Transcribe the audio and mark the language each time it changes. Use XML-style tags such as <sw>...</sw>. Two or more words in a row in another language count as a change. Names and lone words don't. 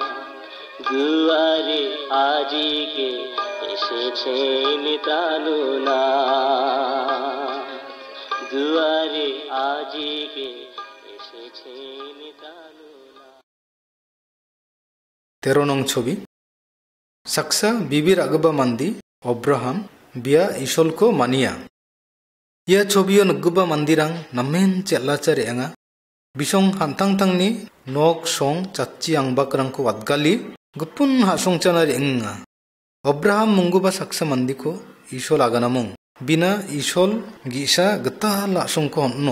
<bn>দুয়ারে আজিকে এসেছেন ত্রাণনাথ। দুয়ারে আজিকে এসেছেন ত্রাণনাথ। 13 নং ছবি।</bn> <grt>saksa bibir agba mandi Abraham bia isol ko mania. Ia ছবিও নগবা mandirang namen chelachar enga bisong hantang tangni nok song chachi angbakrang ko wadgali gupun hasong chanar enga. Abraham munguba saksa mandiko isol aganamong bina isol gisa geta lasong ko honno.</grt>